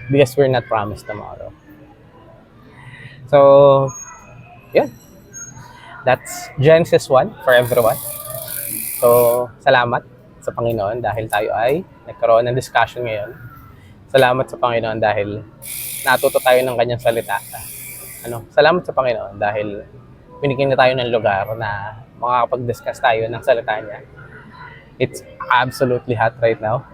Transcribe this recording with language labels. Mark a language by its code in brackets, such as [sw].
[en] Because we're not promised tomorrow. [tl] So, yun. [en] That's Genesis 1 for everyone. [tl] So, salamat sa Panginoon dahil tayo ay nagkaroon ng discussion ngayon. Salamat sa Panginoon dahil natuto tayo ng kanyang salita. Salamat sa Panginoon dahil binigyan na tayo ng lugar na makakapag-discuss tayo ng salita niya. [en] It's absolutely hot right now.